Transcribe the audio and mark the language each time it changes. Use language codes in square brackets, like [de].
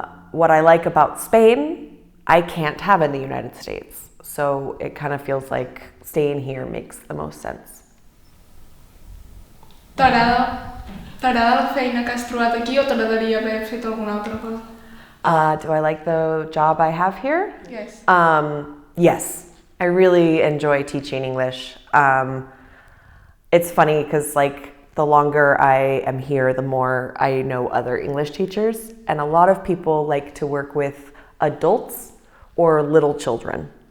[en] What I like about Spain, I can't have in the United States. So it kind of feels like staying here makes the most sense. [ca] T'agrada la feina que has trobat aquí o t'agradaria haver fet alguna altra cosa? [en] Do I like the job I have here? Yes. Yes, I really enjoy teaching English. It's funny because the longer I am here, the more I know other English teachers, and a lot of people like to work with adults or little children.